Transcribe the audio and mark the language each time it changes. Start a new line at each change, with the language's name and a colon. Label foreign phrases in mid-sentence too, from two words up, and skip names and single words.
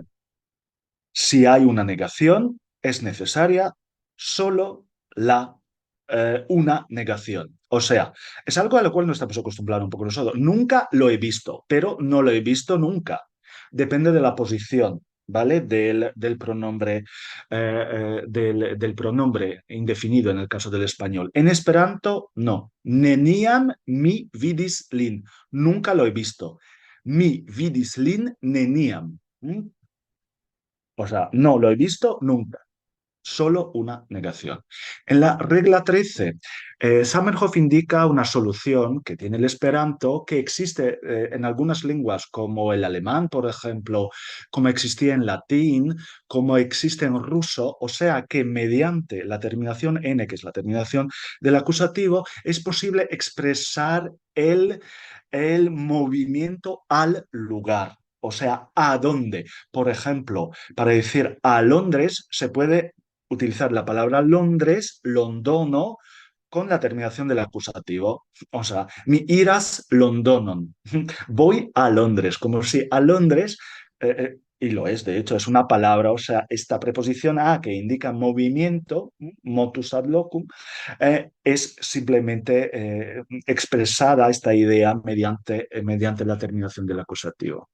Spanish: Si hay una negación, es necesaria solo una negación. O sea, es algo a lo cual no estamos acostumbrados un poco nosotros. Nunca lo he visto, pero no lo he visto nunca. Depende de la posición, ¿vale? Del pronombre, del pronombre indefinido en el caso del español. En esperanto, no.
Esperanto: Neniam mi vidis lin.
Spanish: Nunca lo he visto.
Esperanto: Mi vidis lin neniam. ¿Mm?
Spanish: O sea, no lo he visto nunca. Solo una negación. En la regla 13, Zamenhof indica una solución que tiene el esperanto que existe en algunas lenguas como el alemán, por ejemplo, como existía en latín, como existe en ruso, o sea que mediante la terminación n, que es la terminación del acusativo, es posible expresar el movimiento al lugar. O sea, ¿a dónde? Por ejemplo, para decir a Londres se puede utilizar la palabra Londres, londono, con la terminación del acusativo. O sea,
Esperanto: mi iras Londonon.
Spanish: Voy a Londres, como si a Londres, y lo es, de hecho, es una palabra, o sea, esta preposición a que indica movimiento,
Latin: motus ad locum,
Spanish: es simplemente expresada esta idea mediante la terminación del acusativo.